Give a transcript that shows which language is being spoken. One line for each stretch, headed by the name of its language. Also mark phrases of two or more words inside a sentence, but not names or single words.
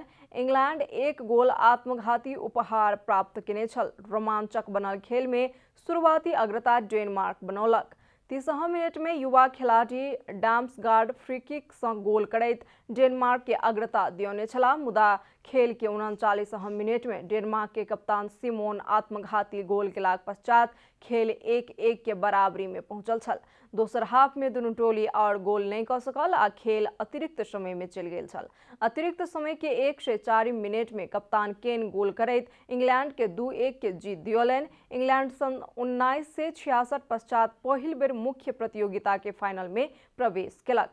Maithili: इंग्लैंड 1 गोल आत्मघाती उपहार प्राप्त केने छल। रोमांचक बनल खेल में शुरुआती अग्रता डेनमार्क बनौलक। 30 मिनट में युवा खिलाड़ी डाम्सगार्ड फ्री किक से गोल करैत डेनमार्क के अग्रता दियौने छला, मुदा खेल के 39 मिनट में डेनमार्क के कप्तान सिमोन आत्मघाती गोल केलाक पश्चात खेल 1-1 के बराबरी में पहुंचल छल। दोसर हाफ में दुनू टोली और गोल नहीं कर सकल आ खेल अतिरिक्त समय में चल गेल छल। अतिरिक्त समय के 1 से 4 मिनट में कप्तान केन गोल करैत इंग्लैंड के 2-1 के जीत दियौलनि। इंग्लैंड सन 1966 पश्चात पहिल बेर मुख्य प्रतियोगिता के फाइनल में प्रवेश केलक।